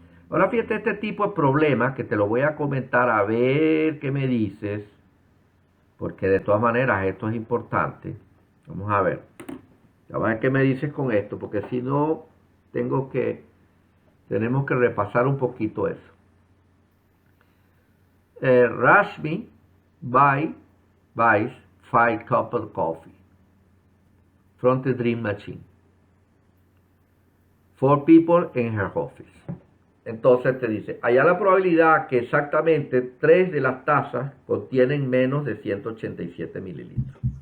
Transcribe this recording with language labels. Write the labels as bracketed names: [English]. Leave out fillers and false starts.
[Spanish] Ahora fíjate este tipo de problemas que te lo voy a comentar a ver qué me dices. porque de todas maneras esto es importante. Vamos a ver. Vamos a ver qué me dices con esto, porque si no, tenemos que repasar un poquito eso. [English] Rashmi buys 5 cups of coffee from the Dream Machine. 4 people in her office. [Spanish] Entonces te dice, allá la probabilidad que exactamente 3 de las tazas contienen menos de 187 mililitros.